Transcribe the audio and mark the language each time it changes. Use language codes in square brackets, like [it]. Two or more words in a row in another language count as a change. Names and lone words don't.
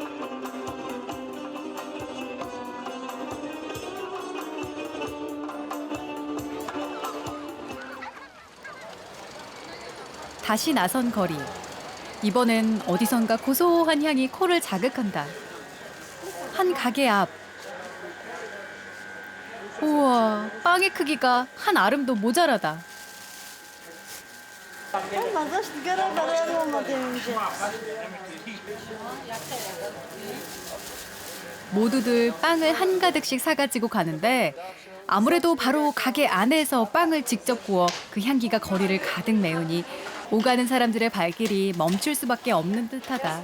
[ko] 다시 나선 거리. 이번엔 어디선가 고소한 향이 코를 자극한다. 한 가게 앞. 우와, 빵의 크기가 한 아름도 모자라다. [tr] Olmaz sigara veren olmadı önce. [ko] 모두들 빵을 한가득씩 사가지고 가는데 아무래도 바로 가게 안에서 빵을 직접 구워 그 향기가 거리를 가득 메우니 오가는 사람들의 발길이 멈출 수밖에 없는 듯하다.